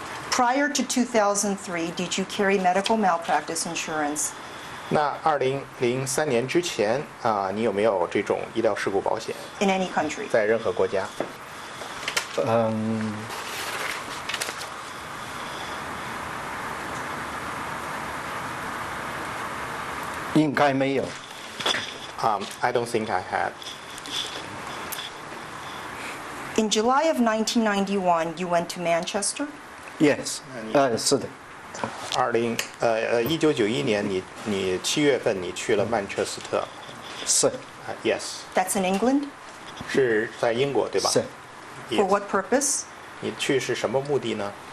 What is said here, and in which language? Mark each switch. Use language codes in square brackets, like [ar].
[en] Prior to 2003, did you carry medical malpractice insurance? [zh] 那2003年之前你有没有这种医疗事故保险？ [en] In any country? [zh] 在任何国家？应该没有。 [en] I don't think I had. In July of 1991, you went to Manchester? Yes， [zh] 是的。 1991年你7月份你去了曼彻斯特。是。 [en] Yes. That's in England? [zh] 是在英国对吧？是。 [en] For what purpose? [zh] 你去是什么目的呢？